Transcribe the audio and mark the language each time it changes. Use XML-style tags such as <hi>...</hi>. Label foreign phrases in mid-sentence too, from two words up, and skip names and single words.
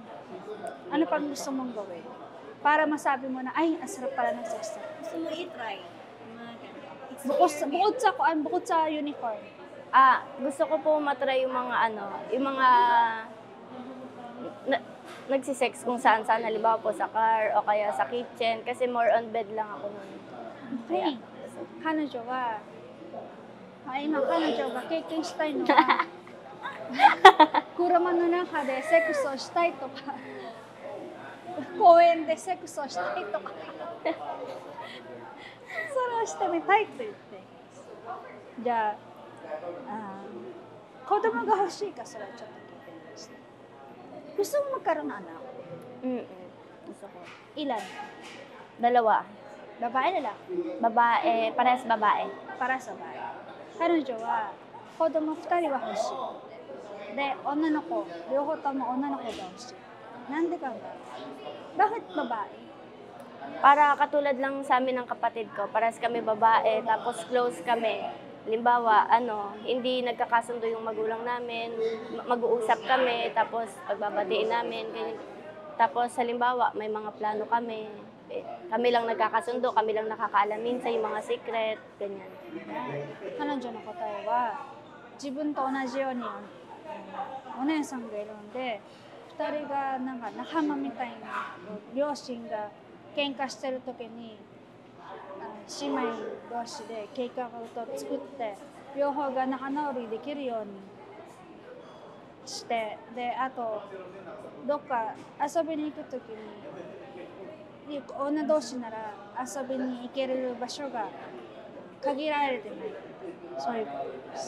<tl>Ano pang gusto mong gawin? Para masabi mo na, ay, ang sarap pala ng sex. Gusto mo i-try? Yung mga ganun. Bukod sa uniform. Gusto ko po matry yung mga yung mga nagsisex kung saan-saan, halimbawa po sa car o kaya sa kitchen, kasi</tl> <en>more on bed</en> <tl>lang ako nun. Okay.</tl> <ja>彼女は、今彼女が経験したいのは、車の中でセックスをしたいとか、公園でセックスをしたいとか、それをしてみたいと言っています。じゃあ、子供が欲しいか、それはちょっと聞いてみました。</ja> <tl>Gusto mo magkaroon ng anak? Gusto ko. Ilan? 2. Babae, lalaki? Babae, parehas babae. Para sa babae.</tl> <ja>彼女は子供2人は欲しい。で、女の子、両方とも女の子が欲しい。なんでか</ja> <tl>ba? Bakit babae? Para katulad lang sa amin ng kapatid ko, parehas kami babae, tapos close kami. Halimbawa, hindi nagkakasundo yung magulang namin, mag-uusap kami, tapos pagbabatiin namin, ganyan. Tapos halimbawa, may mga plano kami, kami lang nagkakasundo, kami lang nakakaalam minsan yung mga secret, ganyan.</tl> <ja>彼女の答えは、自分と同じようにお姉さんがいるので、2人がなんか仲間みたいな、両親が喧嘩してる時に、姉妹同士で計画を作って両方が仲直りできるようにして、であとどっか遊びに行くときに女同士なら遊びに行ける場所が限られてない、そういうことです。</ja>